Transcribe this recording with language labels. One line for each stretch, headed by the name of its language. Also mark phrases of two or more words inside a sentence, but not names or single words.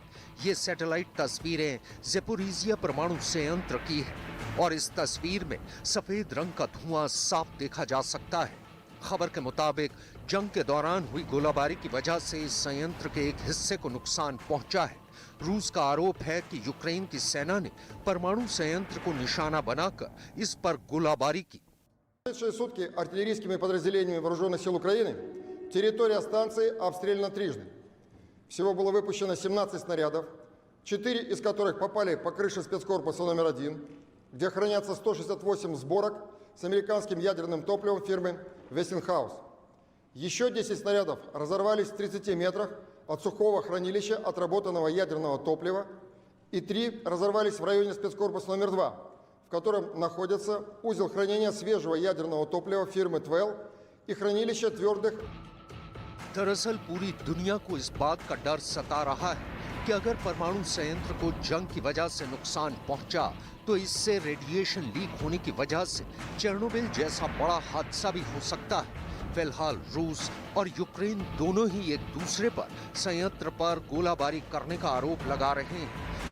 Hindi: ये सैटेलाइट तस्वीरें ज़ेपोरिजिया परमाणु संयंत्र की है और इस तस्वीर में सफेद रंग का धुआं साफ देखा जा सकता है। खबर के मुताबिक जंग के दौरान हुई गोलाबारी की वजह से इस संयंत्र के एक हिस्से को नुकसान पहुंचा है। रूस का आरोप है कि यूक्रेन की सेना ने परमाणु संयंत्र को निशाना बनाकर इस पर गोलाबारी की।
Russian: В прошедшие сутки артиллерийскими подразделениями вооруженных сил Украины территория станции обстреляна трижды. Всего было выпущено 17 снарядов, 4 из которых попали по крыше спецкорпуса номер 1, где хранятся 168 сборок с американским ядерным топливом фирмы Westinghouse. Еще 10 снарядов разорвались в 30 метрах от сухого хранилища отработанного ядерного топлива, и 3 разорвались в районе спецкорпуса номер 2, в котором находится узел хранения свежего ядерного топлива фирмы Twell и хранилище твердых.
Hindi: दरअसल पूरी दुनिया को इस बात का डर सता रहा है कि अगर परमाणु संयंत्र को जंग की वजह से नुकसान पहुंचा तो इससे
English: radiation leak
Hindi: होने की वजह से चेरनोबिल जैसा बड़ा हादसा भी हो सकता है। फिलहाल रूस और यूक्रेन दोनों ही एक दूसरे पर संयंत्र पर गोलाबारी करने का आरोप लगा रहे हैं।